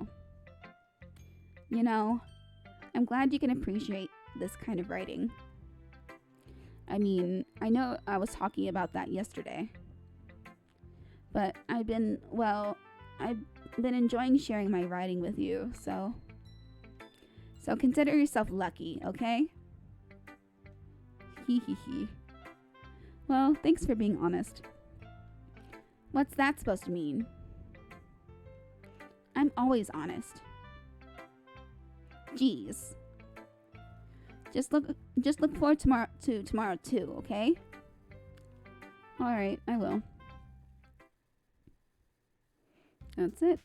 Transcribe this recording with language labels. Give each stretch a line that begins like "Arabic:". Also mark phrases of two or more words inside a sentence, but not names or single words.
English: You know, I'm glad you can appreciate this kind of writing. I mean, I know I was talking about that yesterday. But I've been enjoying sharing my writing with you, so consider yourself lucky, okay? Hee hee hee. Well, thanks for being honest. What's that supposed to mean? I'm always honest. Jeez. Just look forward to tomorrow too, okay? Alright, I will. That's it.